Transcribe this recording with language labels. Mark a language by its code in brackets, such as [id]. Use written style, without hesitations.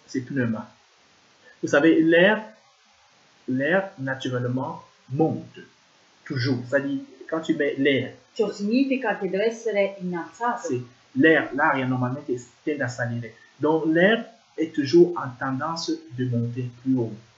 [fr] C'est pneuma. Vous savez, l'air naturellement monte. Toujours. C'est-à-dire, quand tu mets l'air. [it] Ciò significa che deve essere innalzato. C'est l'aria normalmente tende a salire. [fr] Donc, l'air est toujours en tendance de monter plus haut.